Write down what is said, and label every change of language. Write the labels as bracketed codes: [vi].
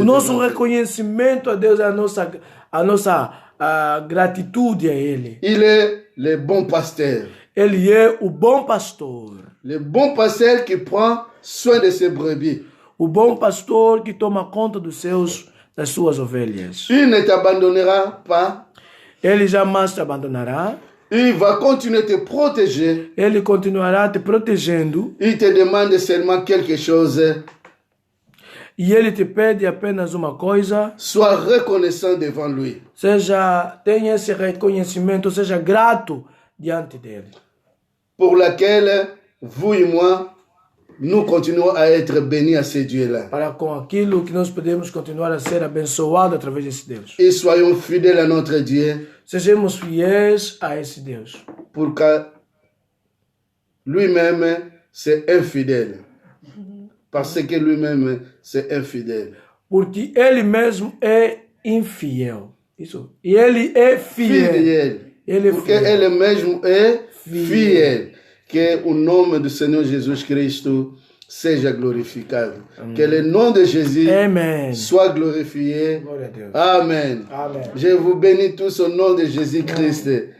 [pt] O nosso reconhecimento a Deus é a nossa gratitude a Ele. [fr] Il est le bon pasteur. [pt] Ele é o bom pastor. [fr] Le bon pasteur qui prend soin de ses brebis. [pt] O bom pastor que toma conta das suas ovelhas. [fr] Il ne t'abandonnera pas. [pt] Ele jamais te abandonará. [fr] Il va continuer de te protéger. [pt] Ele continuará te protegendo. [fr] Il te demande seulement quelque chose. [pt] E ele te pede apenas uma coisa. [fr] Sois reconnaissant devant lui. [pt] Tenha esse reconhecimento, seja grato diante dele. [fr] Pour laquelle vous et moi, nous continuons à être bénis à ce Dieu-là. [pt] Para com aquilo que nós podemos continuar a ser abençoados através desse Deus. [fr] Et soyons fidèles à notre Dieu. [pt] Sejamos fiéis a esse Deus. [fr] Pour que lui-même, c'est infidèle. Parce que lui-même, c'est infidèle. [pt] Porque ele mesmo é infiel. Isso. E ele é fiel. Ele é porque fiel. Ele mesmo é fiel. Que o nome do Senhor Jesus Cristo seja glorificado. [fr] Amen. Que le nom de Jésus Amen. Soit glorifié. Amen. Amen. Je vous bénis tous au nom de Jésus-Christ.